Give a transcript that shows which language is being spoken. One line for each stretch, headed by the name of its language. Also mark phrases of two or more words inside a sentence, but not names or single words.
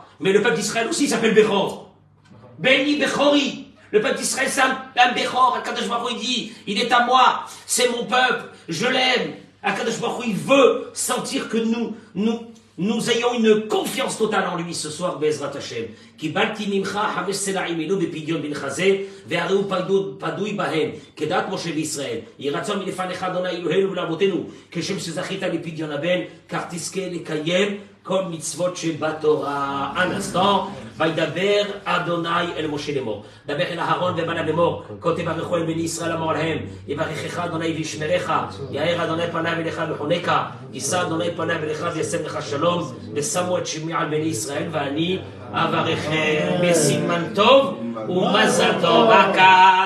French: Mais le peuple d'Israël aussi s'appelle Bechor.
Hebrew: בני בכורי.
French: Le peuple d'Israël c'est un Bechor.
Hebrew: הקדוש ברוך הוא
French: dit, il est à moi, c'est mon peuple, je l'aime.
Hebrew: הקדוש ברוך הוא
French: il veut sentir que nous ayons une confiance totale en lui ce soir,
Hebrew: בעזרת השם. קיבלתי ממך 5 סלעים עילו בפדיון בנך זה, והרי הוא פדוי בהם, כדעת משה וישראל. יהי רצון מלפניך אדוני אלוהינו ולאבותינו, כשם שזכית לפדיון הבן, כך תזכה לקיים כל מצוות שבתורה.
French: Un instant,
Hebrew: וידבר אדוני אל משה לאמור. דבר אל אהרון ובניו לאמור, כה תברכו אל בני ישראל אמור להם, יברכך אדוני וישמרך, יאר אדוני פניו אליך וחונקה, יישא אדוני פניו אליך וישם לך שלום, ושמו את שמי על בני ישראל ואני אברכם בסימן טוב ומזל טוב.